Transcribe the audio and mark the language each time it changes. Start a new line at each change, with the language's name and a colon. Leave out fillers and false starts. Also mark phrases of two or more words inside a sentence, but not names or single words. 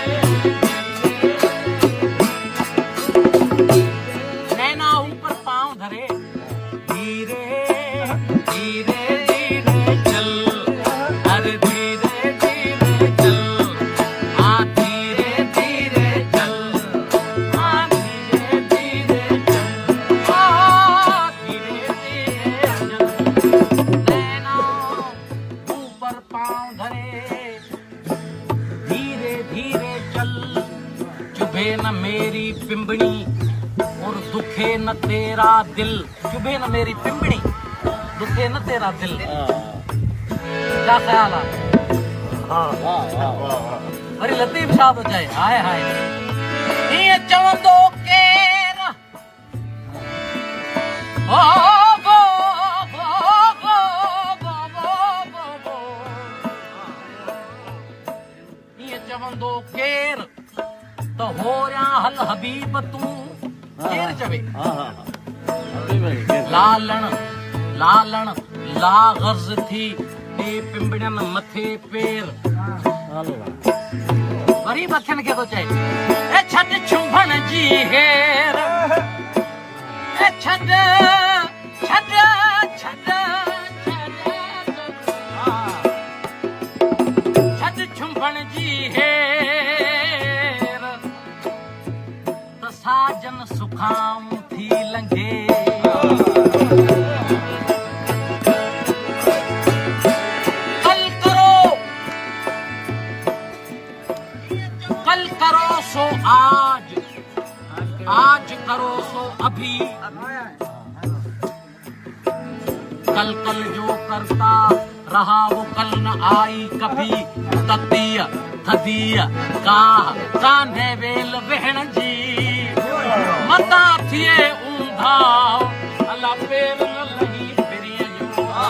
Hindi: नैना ऊपर पांव धरे, धीरे धीरे धीरे चल, अरे धीरे धीरे चल, हाँ धीरे धीरे चल, हाँ धीरे धीरे चल, हाँ धीरे धीरे चल, नैना ऊपर पांव धरे, धीरे धीरे चल, चुभे न मेरी पिंबड़ी और दुखे न तेरा दिल, चुभे न मेरी पिंबड़ी दुखे न तेरा दिल, क्या ख्याल है?
Sindhi: वरी लतीफ छा थो चए, हाय हाय हीअं चवंदो केर, ओ गो गो गो गो गो गो, हीअं चवंदो केर त होरियां हल हबीब तूं, केर चवे लालण लालण ला गर्ज थी टे पिंबड़न मथे पेर, वरी मथन खे थो चए ए छॾ छुंभण जी हेर, ए छॾ छॾ छॾ छॾ छुंभण जी हेर, त साजन सुखाम थी लंघे,
Hindi: कल करो सो आज, आज करो सो अभी, कल कल जो करता रहा वो कल न आई कभी,
Sindhi: ततीय थदीय काह कान्हे वेल भेण जी, मता थिए ऊंधा अला पेर न लही फिरिय जो,